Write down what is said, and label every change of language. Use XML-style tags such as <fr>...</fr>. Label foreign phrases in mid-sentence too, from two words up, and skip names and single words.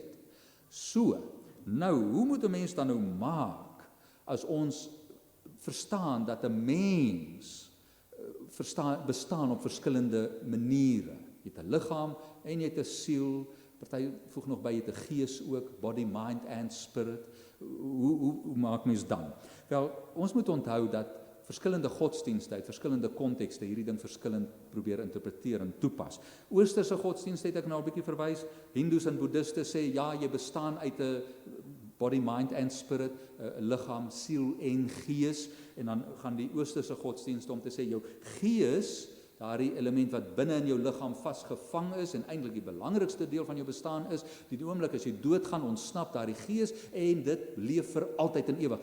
<af>So, nou, hoe moet 'n mens dan nou maak as ons verstaan dat 'n mens bestaan op verskillende maniere? Jy het 'n liggaam en jy het 'n siel, party voeg nog by jy het 'n gees ook,</af> <en>body, mind and spirit.</en> <af>Hoe maak mens dan? Wel, ons moet onthou dat verskillende godsdienste uit verskillende kontekste hierdie ding verskillend probeer interpreteer en toepas. Oosterse godsdienste het ek nou 'n bietjie verwys. Hindus en boeddhiste sê ja, jy bestaan uit 'n</af> <en>body, mind and spirit,</en> <af>'n liggaam, siel en gees, en dan gaan die oosterse godsdienste om te sê jou gees, daardie element wat binne in jou liggaam vasgevang is en eintlik die belangrikste deel van jou bestaan is, die oomblik as jy doodgaan, ontsnap daardie gees en dit leef vir altyd en ewig.</af>